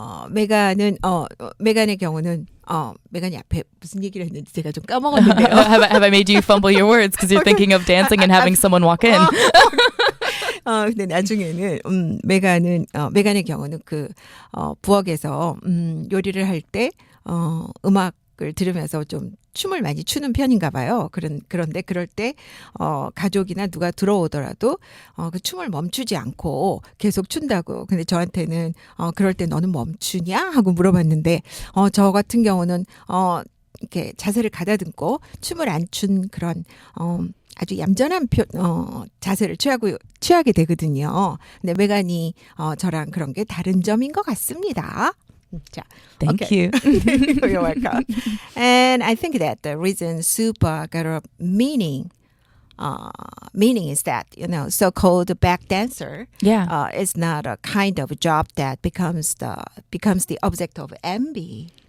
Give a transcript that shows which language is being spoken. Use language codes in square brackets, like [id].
[ko] 메간의 경우는 메간이 앞에 무슨 얘기를 했는지 제가 좀 까먹었는데요. [en] have I made you fumble your words because you're thinking of dancing and having someone walk in? [ko] 근데 나중에는 메간의 경우는 부엌에서 요리를 할 때 음악을 들으면서 좀 춤을 많이 추는 편인가 봐요. 그런데 그럴 때 가족이나 누가 들어오더라도 그 춤을 멈추지 않고 계속 춘다고. 근데 저한테는 그럴 때 너는 멈추냐 하고 물어봤는데 저 같은 경우는 이렇게 자세를 가다듬고 춤을 안 춘 그런 아주 얌전한 자세를 취하게 되거든요. 근데 메간이 저랑 그런 게 다른 점인 것 같습니다. 자, [en] Thank okay. you. You're welcome. And I think that the reason soup got a meaning is that, so-called back dancer is not a kind of job that becomes the object of envy.